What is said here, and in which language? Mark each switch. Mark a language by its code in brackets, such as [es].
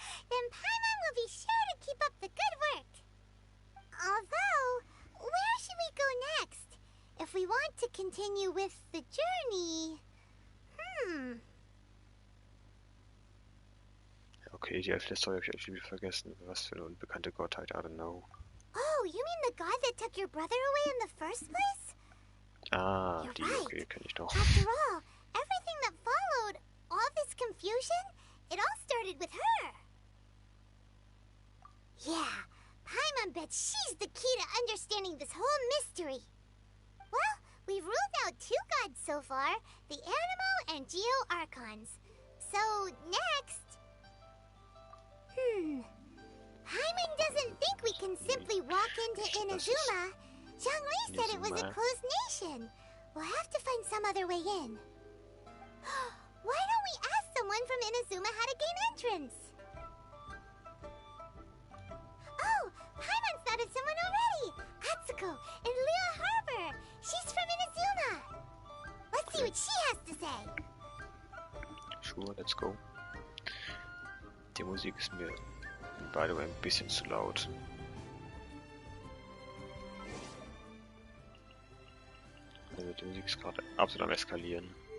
[en] Then Paimon will be sure to keep up the good work. Although, where should we go next? If we want to continue with the journey... [de] Okay, die Hälfte der Story habe ich irgendwie vergessen. Was für eine unbekannte Gottheit, [en] I don't know. Oh, you mean the god that took your brother away in the first place? Ah, You're [de] die, [en] right. [de] okay, kenne ich doch. [en] After all, everything that followed, all this confusion, it all started with her. Yeah, Paimon bets she's the key to understanding this whole mystery. Well, we've ruled out 2 gods so far, the Animo and Geo Archons. So, next... Paimon doesn't think we can simply walk into Inazuma. Zhongli said it was a closed nation. We'll have to find some other way in. Why don't we ask someone from Inazuma how to gain entrance? Oh, Paimon thought of someone already! Atsuko in Leo Harbor! She's from Inazuma! Let's see what she has to say. Sure, let's go. [de] Die Musik ist mir [en] by the way [de] ein bisschen zu laut. Also die Musik ist gerade absolut am Eskalieren.